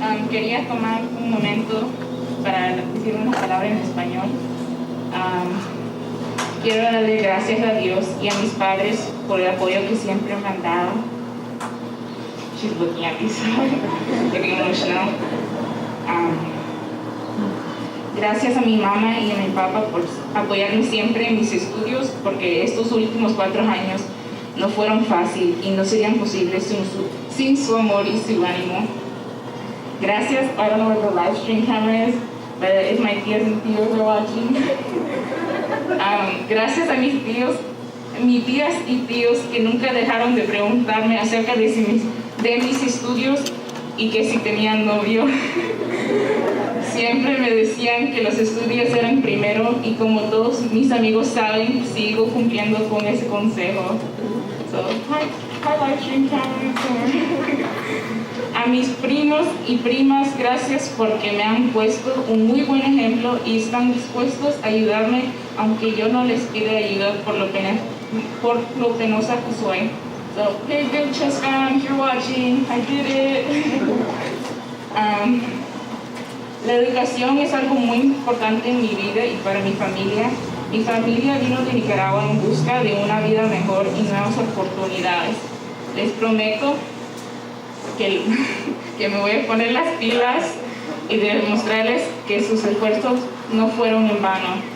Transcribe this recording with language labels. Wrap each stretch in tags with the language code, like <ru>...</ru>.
<es>Quería tomar un momento para decir unas palabras en español. Quiero darle gracias a Dios y a mis padres por el apoyo que siempre me han dado.</es> <en>She's looking at me, so getting emotional.</en> <es>Gracias a mi mamá y a mi papá por apoyarme siempre en mis estudios, porque estos últimos 4 años no fueron fáciles y no serían posibles sin su amor y su ánimo. Gracias,</es> <en>I don't know where the live stream camera is, but if my tías and tíos are watching.</en> <es>Gracias a mis tías y tíos que nunca dejaron de preguntarme acerca de mis estudios y que si tenían novio. Siempre me decían que los estudios eran primero y como todos mis amigos saben, sigo cumpliendo con ese consejo.</es> <en>So, hi live stream camera.</en> <es>A mis primos y primas, gracias porque me han puesto un muy buen ejemplo y están dispuestos a ayudarme aunque yo no les pida ayuda por lo penosa que soy.</es> <en>So, hey ECHS fam, if you're watching, I did it.</en> <es>La educación es algo muy importante en mi vida y para mi familia. Mi familia vino de Nicaragua en busca de una vida mejor y nuevas oportunidades. Les prometo que me voy a poner las pilas y demostrarles que sus esfuerzos no fueron en vano.</es>